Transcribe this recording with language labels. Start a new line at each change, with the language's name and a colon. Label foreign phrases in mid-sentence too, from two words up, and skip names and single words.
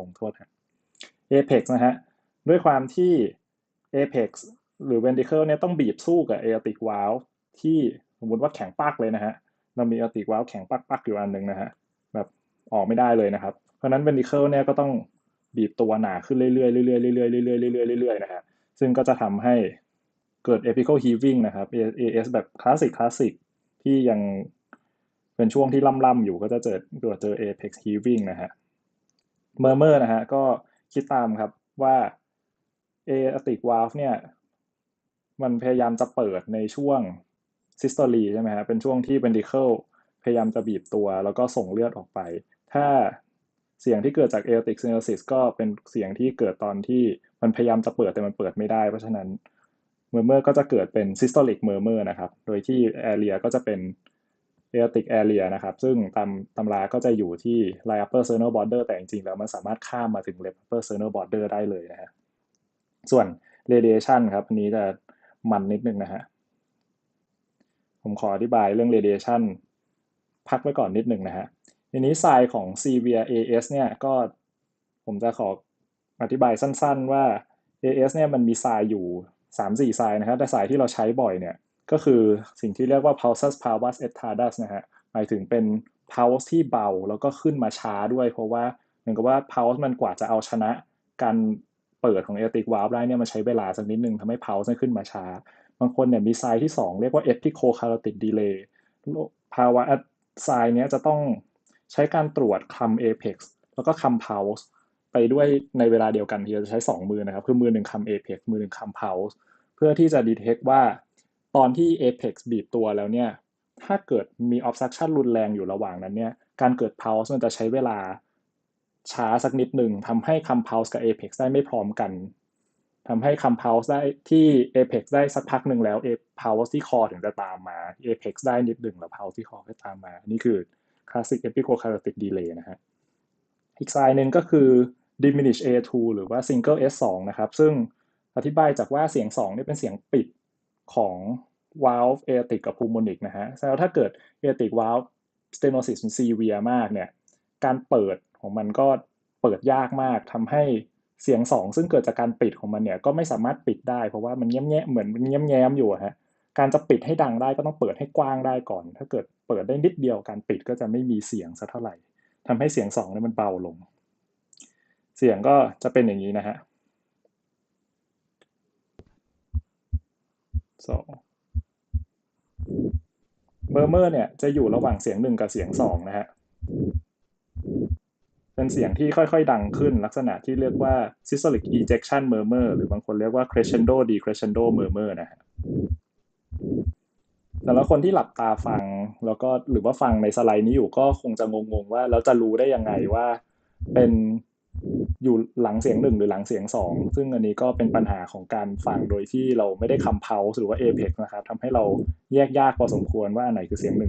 Thai: โทษฮะ Apex นะฮะด้วยความที่ Apex หรือ Ventricle เนี่ยต้องบีบสู้กับ
English: Aortic Valve
Thai: ที่สมมติว่าแข็ง ปักเลยนะฮะเรามี
English: Aortic Valve
Thai: แข็งปักอยู่อันหนึ่งนะฮะแบบออกไม่ได้เลยนะครับเพราะนั้น Ventricle เนี่ยก็ต้องบีบตัวหนาขึ้นเรื่อยๆเรื่อยๆเรื่อยๆเรื่อยๆเรื่อยๆเรื่อยๆนะฮะซึ่งก็จะทำให้เกิด
English: apical heaving
Thai: นะครับ AS แบบคลาสสิกที่ยังเป็นช่วงที่ล่ำๆอยู่ก็จะเจอ
English: apex heaving
Thai: นะฮะ murmur นะฮะก็คิดตามครับว่า
English: aortic valve
Thai: เนี่ยมันพยายามจะเปิดในช่วง systole ใช่ไหมฮะเป็นช่วงที่ ventricle พยายามจะบีบตัวแล้วก็ ส่งเลือดออกไปถ้าเสียงที่เกิดจาก
English: aortic stenosis
Thai: ก็เป็นเสียงที่เกิดตอนที่มันพยายามจะเปิดแต่มันเปิดไม่ได้เพราะฉะนั้น murmur ก็จะเกิดเป็น
English: systolic murmur
Thai: นะครับโดยที่ area ก็จะเป็น
English: aortic area
Thai: นะครับซึ่งตำราก็จะอยู่ที่
English: right upper sternal border
Thai: แต่จริงๆแล้วมันสามารถข้ามมาถึง
English: left upper sternal border
Thai: ได้เลยนะฮะส่วน radiation ครับอันนี้จะมันนิดนึงนะฮะ ผมขออธิบายเรื่อง radiation พักไว้ก่อนนิดนึงนะฮะทีนี้ไซน์ของ
English: severe AS
Thai: เนี่ยก็ผมจะขออธิบายสั้นๆว่า AS เนี่ยมันมีไซน์อยู่3-4ไซน์นะครับแต่ไซน์ที่เราใช้บ่อยเนี่ยก็คือสิ่งที่เรียกว่า
Latin: pulsus parvus et tardus
Thai: นะฮะห มายถึงเป็น pulse ที่เบาแล้วก็ขึ้นมาช้าด้วยเพราะว่าเหมือนกับว่า pulse มันกว่าจะเอาชนะการเปิดของ
English: aortic valve
Thai: ได้เนี่ยมันใช้เวลาสักนิดนึงทำให้ pulse ขึ้นมาช้าบางคนเนี่ย มีไซน์ที่2เรียกว่า
English: epicocarotid delay
Thai: ภาวะไซน์เนี้ยจะต้องใช้การตรวจคำ apex แล้วก็คำ pulse ไปด้วยในเวลาเดียวกันที่จะใช้2มื อนะครับคือมือหนึ่งคำ apex มือหนึ่งคำ pulse เพื่อที่จะ detect ว่าตอนที่ apex บีบตัวแล้วเนี่ยถ้าเกิดมี obstruction รุนแรงอยู่ระหว่างนั้นเนี่ยการเกิด pulse มันจะใช้เวลาช้าสักนิดหนึ่งทำให้คำ pulse กับ apex ได้ไม่พร้อมกันทำให้คำ pulse ได้ที่ apex ได้สักพักหนึ่งแล้ว pulse ที่คอถึงจะตามมา apex ได้นิดหนึ่งแล้ว pulse ที่คอก็ตามมานี่คือ
English: classic epicocarotid delay
Thai: นะฮะอีกไซน์หนึ่งก็คือ
English: diminish A2
Thai: หรือว่า
English: single S2
Thai: นะครับซึ่งอธิบายจากว่าเสียง2นี่เป็นเสียงปิดของ
English: valve aortic
Thai: กับ pulmonic นะฮะแล้วถ้าเกิด
English: aortic valve stenosis
Thai: มัน severe มากเนี่ยการเปิดของมันก็เปิดยากมากทำให้เสียงสองซึ่งเกิดจากการปิดของมันเนี่ยก็ไม่สามารถปิดได้เพราะว่ามันแง้มๆเหมือนมันแง้มๆอยู่ฮะการจะปิดให้ดังได้ก็ต้องเปิดให้กว้างได้ก่อนถ้าเกิดเปิดได้นิดเดียวการปิดก็จะไม่มีเสียงสักเท่าไหร่ทำให้เสียงสองเนี่ยมันเบาลงเสียงก็จะเป็นอย่างนี้นะฮะ สองเมอร์เมอร์เนี่ยจะอยู่ระหว่างเสียงหนึ่งกับเสียงสองนะฮะเป็นเสียงที่ค่อยๆดังขึ้นลักษณะที่เรียกว่า
English: systolic ejection murmur
Thai: หรือบางคนเรียกว่า
English: crescendo decrescendo murmur
Thai: นะฮะ แต่ละคนที่หลับตาฟังแล้วก็หรือว่าฟังในสไลด์นี้อยู่ก็คงจะงงๆว่าเราจะรู้ได้ยังไงว่าเป็นอยู่หลังเสียงหนึ่งหรือหลังเสียงสองซึ่งอันนี้ก็เป็นปัญหาของการฟังโดยที่เราไม่ได้คำเพาหรือว่าเอเพ็กนะครับทำให้เราแยกยากพอสมควรว่าอันไหนคือเสียงหนึ่ง